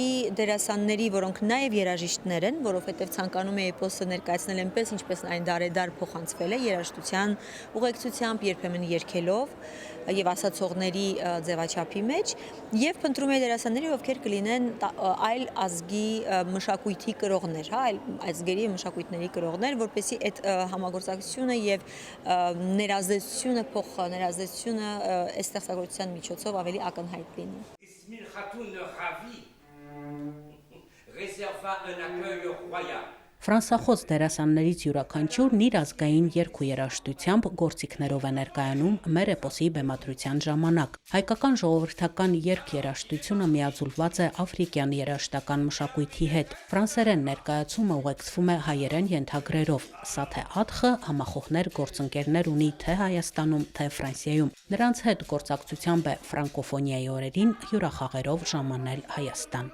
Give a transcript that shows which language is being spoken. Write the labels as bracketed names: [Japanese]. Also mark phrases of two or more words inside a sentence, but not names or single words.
[Armenian] դերասանների, որոնք նաեւ երաժիշտներ են, որովհետեւ ցանկանում էի էպոսը ներկայացնել այնպես, ինչպես այն դարեդար փոխանցվել է երաժշտության ուղեկցությամբ, երբեմն երգելով եւ ասացողների ձևաչափի մեջ, եւ փնտրում էի դերասանների, ովքեր կլինեն այլ ազգի մշակույթի կրողներ, հա, այլ ազգերի մշակույթների կրողներ, որպեսզի այդ համագործակցությունը եւ ներազդեցությունը, փոխներազդեցությունը այս ստեղծագործության միջոցով ավելի ակնհայտ լինի։ [French] Ismil Khatoun Ravi réserva un accueil royal. [Armenian] Ֆրանսախոս դերասաններից յուրաքանչյուրն իր ազգային երգ ու երաժշտությամբ գործիքներով է ներկայանում մեր էպոսի բեմադրության ժամանակ։ Հայկական ժողովրդական երգ-երաժշտությունը միաձուլված է աֆրիկյան երաժշտական մշակույթի հետ։ Ֆրանսերեն ներկայացումը ուղեկցվում է հայերեն ենթագրերով։ Սաթե Աթխը համախոհներ գործընկերներ ունի թե Հայաստանում, թե Ֆրանսիայում։ Նրանց հետ գործակցությամբ է ֆրանկոֆոնիայի օրերին հյուրախաղերով ժամանել Հայաստան։